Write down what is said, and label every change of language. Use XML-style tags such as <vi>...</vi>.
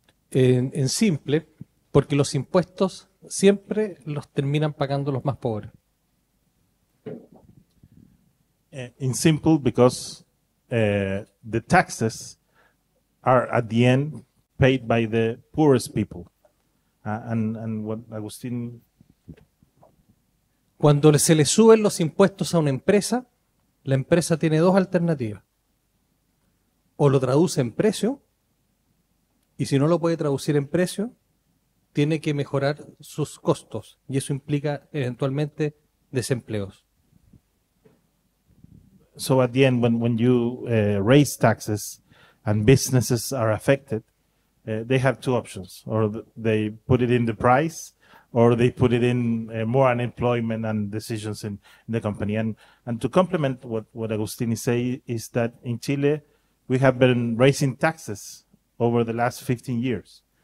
<es>En simple, porque los impuestos siempre los terminan pagando los más pobres.</es> <en>In simple, because the taxes are at the end paid by the poorest people. And what Agustín...</en> <es>Cuando se le suben los impuestos a una empresa, la empresa tiene 2 alternativas. O lo traduce en precio, y si no lo puede traducir en precio, tiene que mejorar sus costos, y eso implica eventualmente desempleos.</es> <en>So at the end, when you raise taxes and businesses are affected, they have 2 options. Or they put it in the price, or they put it in more unemployment and decisions in the company. And to complement what Agustín say is that in Chile, we have been raising taxes over the last 15 years.</en>